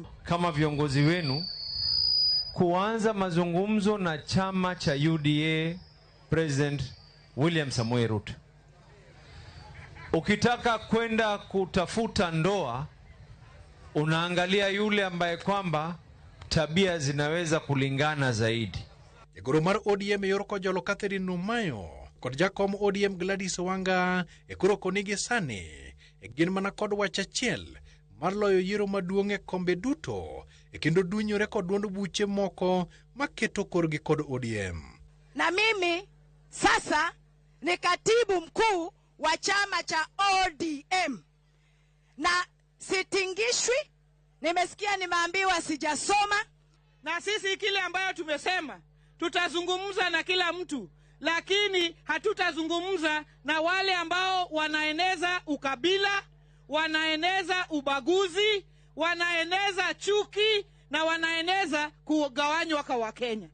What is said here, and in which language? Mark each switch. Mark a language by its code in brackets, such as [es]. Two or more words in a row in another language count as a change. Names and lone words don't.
[sw] Kama viongozi wenu kuanza mazungumzo na chama cha UDA President William Samoei Ruto. Ukitaka kwenda kutafuta ndoa, unaangalia yule ambaye kwamba tabia zinaweza kulingana zaidi. [luo] Jagoro mar ODM yorko jolo Catherine Numayo kod jakom ODM Gladys Wanga ekuro konigi sani gin mana kod wach achiel mar loyo yiero maduong' e kombe duto kendo dunyore kod duond buche moko maketo korgi kod ODM. [sw] Na mimi sasa ni katibu mkuu wa chama cha ODM na sitingishwi. Nimesikia nimeambiwa sijasoma. Na sisi kile ambayo tumesema tutazungumza na kila mtu, lakini hatutazungumza na wale ambao wanaeneza ukabila, wanaeneza ubaguzi, wanaeneza chuki na wanaeneza kugawanywa kwa Wakenya.